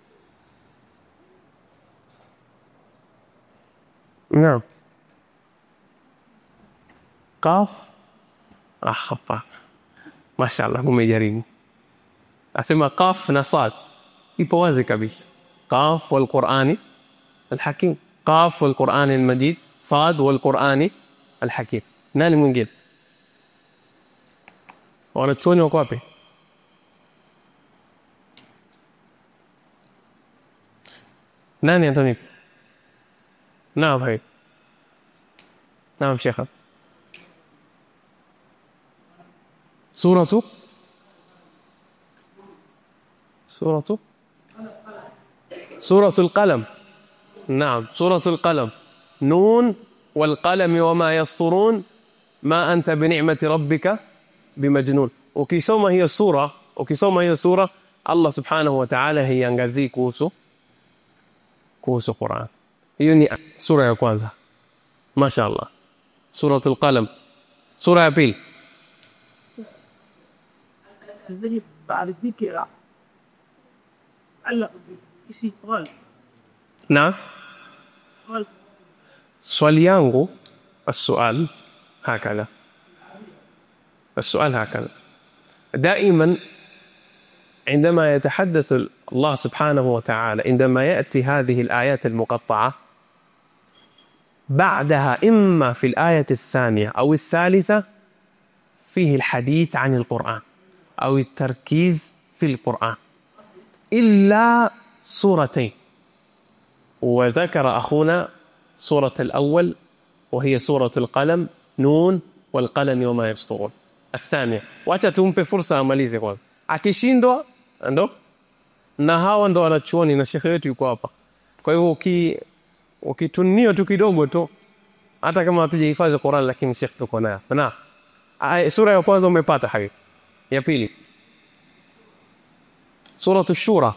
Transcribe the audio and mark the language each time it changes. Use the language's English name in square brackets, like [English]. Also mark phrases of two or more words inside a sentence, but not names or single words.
[Swahili] Naam, Qaf. Hapa mashallah umejaribu. Asema Qaf na Sad, ipo wazi kabisa. [Arabic] ق والقرآن الحكيم ق والقرآن المجيد ص والقرآن الحكيم. [Swahili] Nani mwingine? Wanachuoni wako wapi? Nani Antoni? Naam hai. Naam Sheikh. Suratu al-Qalam. Naam, Suratu al-Qalam. [Arabic] ن والقلم وما يسطرون ما أنت بنعمة ربك بمجنون. [Swahili] Ukisoma hiyo sura Allah [Arabic] سبحانه وتعالى [Swahili] hiangazii kuhusu Qur'an. Hiyo ni sura ya kwanza. Mashaallah. Suratul Qalam. Sura ya pili. [Arabic] الذي بعد الذكر علق isi قال. نعم. [Swahili] swali yangu [Arabic] السؤال هكذا دائما عندما يتحدث الله سبحانه وتعالى، عندما يأتي هذه الآيات المقطعة بعدها إما في الآية الثانية أو الثالثة فيه الحديث عن القرآن أو التركيز في القرآن، إلا سورتين، وذكر أخونا سورة الأول وهي سورة القلم، نون والقلم وما يسطرون. [Swahili] الثانية wacha tumpe fursa amalize kwanza, akishindwa ndo na hawa ndo wanachuoni na shekhe wetu yuko hapa. Kwa hivyo ukitunio tu kidogo tu, hata kama hatujahifadhi Qur'an lakini shekhe tuko naye. Na sura ya kwanza umepata habibi, ya pili suratu shura.